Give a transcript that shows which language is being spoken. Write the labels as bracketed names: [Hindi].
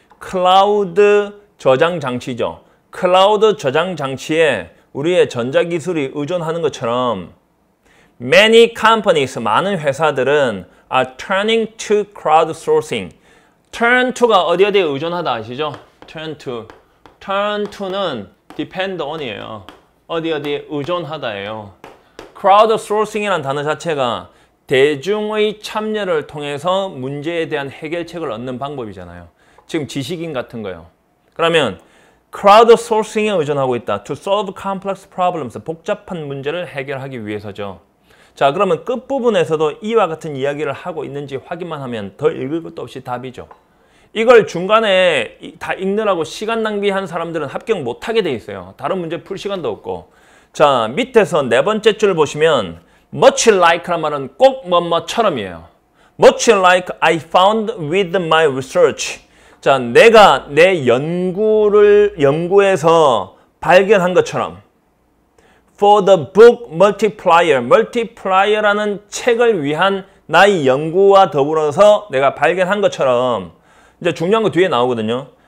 [Korean] 클라우드 저장 장치죠. 클라우드 저장 장치에 우리의 전자기술이 의존하는 것처럼 [English] many companies, [Korean] 많은 회사들은 [English] are turning to crowdsourcing. [Korean] turn to가 어디에 의존하다 아시죠? turn to. turn to는 depend on이에요. 어디에 의존하다예요. crowdsourcing이라는 단어 자체가 대중의 참여를 통해서 문제에 대한 해결책을 얻는 방법이잖아요. 지금 지식인 같은 거요. 그러면 crowdsourcing에 의존하고 있다. [English] To solve complex problems. [Korean] 복잡한 문제를 해결하기 위해서죠. 자, 그러면 끝부분에서도 이와 같은 이야기를 하고 있는지 확인만 하면 더 읽을 것도 없이 답이죠. 이걸 중간에 다 읽느라고 시간 낭비한 사람들은 합격 못하게 돼 있어요. 다른 문제 풀 시간도 없고. 자, 밑에서 네 번째 줄 보시면 much like란 말은 꼭 뭐뭐처럼이에요. [English] much like I found with my research. [Korean] 자, 내가 내 연구에서 발견한 것처럼 [English] for the book multiplier. [Korean] multiplier라는 책을 위한 나의 연구와 더불어서 내가 발견한 것처럼 이제 중요한 거 뒤에 나오거든요.